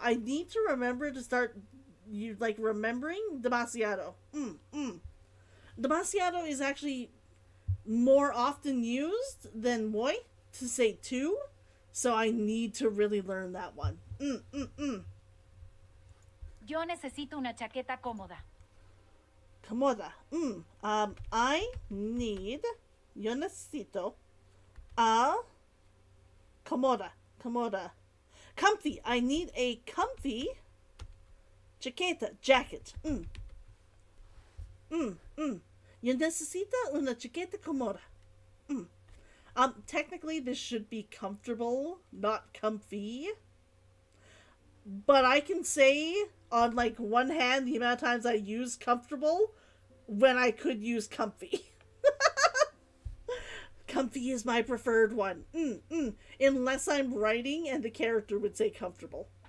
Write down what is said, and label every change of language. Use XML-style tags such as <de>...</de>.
<en>I need to remember to start remembering demasiado. Demasiado is actually more often used than muy to say two. So I need to really learn that one.</en> <es>Yo necesito una chaqueta cómoda. Comoda.</es> <en>I need.</en> <es>Yo necesito. Comoda. Comoda. Comfy.</es> <en>I need a comfy chaqueta. Jacket.</en> <es>Yo necesito una chaqueta comoda.</es> <en>Technically this should be comfortable, not comfy. But I can say on like one hand the amount of times I use comfortable when I could use comfy. Comfy is my preferred one. Unless I'm writing and the character would say comfortable.</en>